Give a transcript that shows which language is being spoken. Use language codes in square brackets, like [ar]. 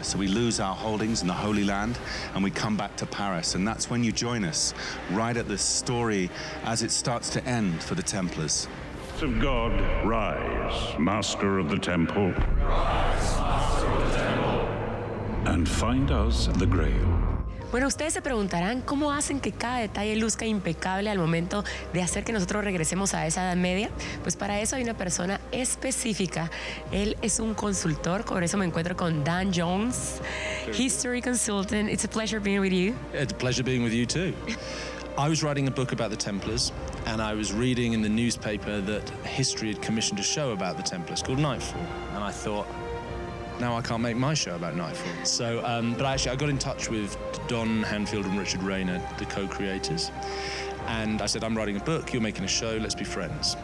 [en] So we lose our holdings in the Holy Land and we come back to Paris. And that's when you join us, right at the story as it starts to end for the Templars. Of God, rise, Master of the Temple. Rise, Master of the Temple. And find us the Grail. [es] Bueno, ustedes se preguntarán cómo hacen que cada detalle luzca impecable al momento de hacer que nosotros regresemos a esa Edad Media. Pues para eso hay una persona específica. Él es un consultor, por eso me encuentro con Dan Jones, History Consultant. [en] It's a pleasure being with you. It's a pleasure being with you too. I was writing a book about the Templars, and I was reading in the newspaper that history had commissioned a show about the Templars called Knightfall, and I thought, now I can't make my show about Knightfall. So, but I got in touch with Don Hanfield and Richard Rayner, the co-creators, and I said, I'm writing a book, you're making a show, let's be friends.